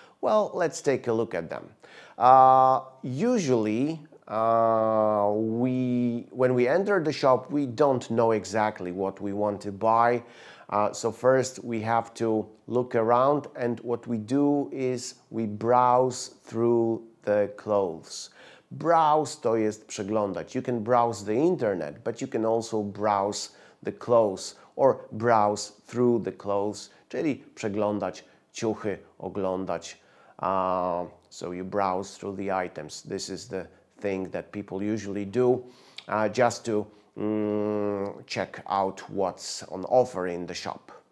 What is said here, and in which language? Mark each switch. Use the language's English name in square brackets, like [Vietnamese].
[English] Well, let's take a look at them. Usually, when we enter the shop, we don't know exactly what we want to buy. So first we have to look around, and what we do is we browse through the clothes. Browse [Polish] to jest przeglądać. [English] You can browse the internet, but you can also browse the clothes or browse through the clothes, [Polish] czyli przeglądać ciuchy, oglądać. [English] So you browse through the items. This is the thing that people usually do just to check out what's on offer in the shop.